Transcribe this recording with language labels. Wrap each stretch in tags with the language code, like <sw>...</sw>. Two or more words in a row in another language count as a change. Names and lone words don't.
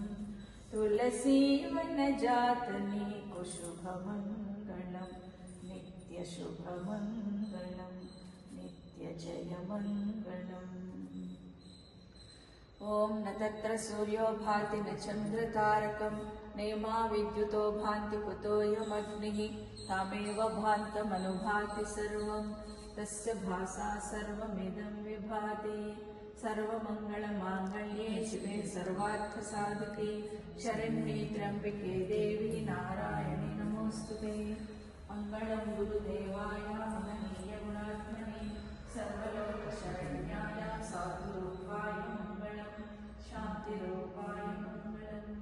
<te>तुलसीवनजात నీకు శుభమంగళం నిత్య శుభమంగళం నిత్య జయమంగళం</te> <sa>ఓం న తత్ర సూర్యో భాతి న చంద్రతారకం నేమా విద్యుతో భాంతి కుతోయమగ్నిః తామేవ భాంతమనుభాతి సర్వం తస్య భాసా సర్వమిదం విభాతి सर्वमंगलमांगल्ये शिवे सर्वार्थसाधके शरण्ये त्र्यंबके देवी नारायणे नमोस्तुते मंगलं गुरुदेवाय महनीय गुणात्मने सर्वलोकशरण्याय साधुरूपाय मंगलं शान्तिरूपाय मंगलम्</sa>